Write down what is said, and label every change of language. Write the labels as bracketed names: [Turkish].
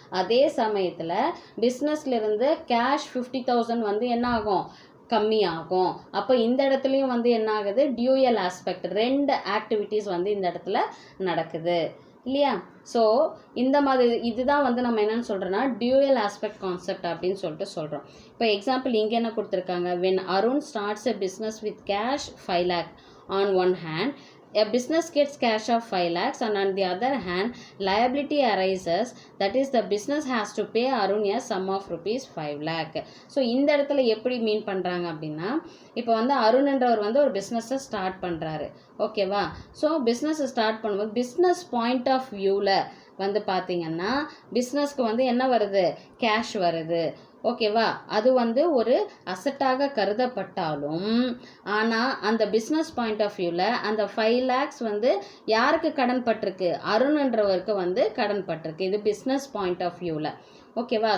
[Tamil] அதே சமயத்தில் பிஸ்னஸ்லேருந்து கேஷ் 50,000 வந்து என்ன ஆகும், கம்மியாகும். அப்போ இந்த இடத்துலையும் வந்து என்ன ஆகுது, டியூயல் ஆஸ்பெக்ட் 2 ஆக்டிவிட்டீஸ் வந்து இந்த இடத்துல நடக்குது இல்லையா? ஸோ இந்த மாதிரி இதுதான் வந்து நம்ம என்னென்னு சொல்கிறோன்னா டியூயல் ஆஸ்பெக்ட் கான்செப்ட் அப்படின்னு சொல்லிட்டு சொல்கிறோம். இப்போ எக்ஸாம்பிள் இங்கே என்ன கொடுத்துருக்காங்க, [English] when Arun starts a business with cash 5 lakh on one hand, a business gets cash of 5 lakhs and on the other hand liability arises, that is the business has to pay Arun a sum of rupees 5 lakh. [Tamil] So இந்த இடத்துல எப்படி மீன் பண்ணுறாங்க அப்படின்னா இப்போ வந்து அருண்ன்றவர் வந்து ஒரு பிஸ்னஸை ஸ்டார்ட் பண்ணுறாரு. ஓகேவா? ஸோ பிஸ்னஸை ஸ்டார்ட் பண்ணும்போது பிஸ்னஸ் பாயிண்ட் ஆஃப் வியூவில் வந்து பார்த்திங்கன்னா பிஸ்னஸ்க்கு வந்து என்ன வருது, கேஷ் வருது. ஓகேவா? அது வந்து ஒரு அசட்டாக கருதப்பட்டாலும் ஆனால் அந்த பிஸ்னஸ் பாயிண்ட் ஆஃப் வியூவில் அந்த 5 lakhs வந்து யாருக்கு கடன் பட்டிருக்கு, அருண்ன்றவருக்கு வந்து கடன் பட்டிருக்கு. இது பிஸ்னஸ் பாயிண்ட் ஆஃப் வியூவில். ஓகேவா?